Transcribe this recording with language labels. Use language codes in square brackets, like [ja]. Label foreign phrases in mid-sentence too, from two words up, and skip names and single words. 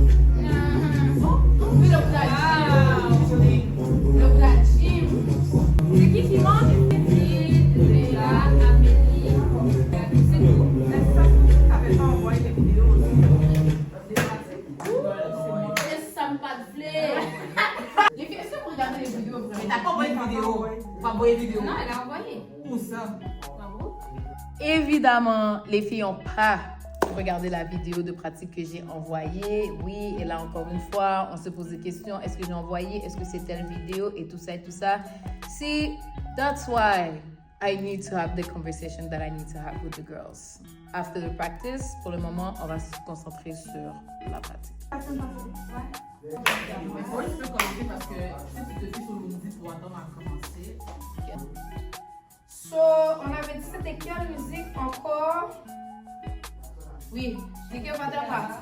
[en] We love that gym. Love that gym. [fr] C'est qui manque? Léa, Amélie. C'est tout. T'avais pas envoyé les vidéos aussi. Ça me pas de flé. Est-ce que vous regardez les vidéos vraiment? Mais t'as pas envoyé de vidéo. Pas envoyé de vidéo. Non, elle a envoyé. Où ça? Évidemment, les filles n'ont pas regardé la vidéo de pratique que j'ai envoyée. Oui, et là, encore une fois, on se pose des questions. Est-ce que j'ai envoyé? Est-ce que c'est telle vidéo? Et tout ça et tout ça. [en] See, that's why I need to have the conversation that I need to have with the girls. After the practice, [fr] pour le moment, on va se concentrer sur la pratique. Mais moi, je peux commencer parce que si tu te fies sur l'ordi pour attendre à commencer. So, on avait dit c'était quelle musique encore? Oui, c'est que pas de part.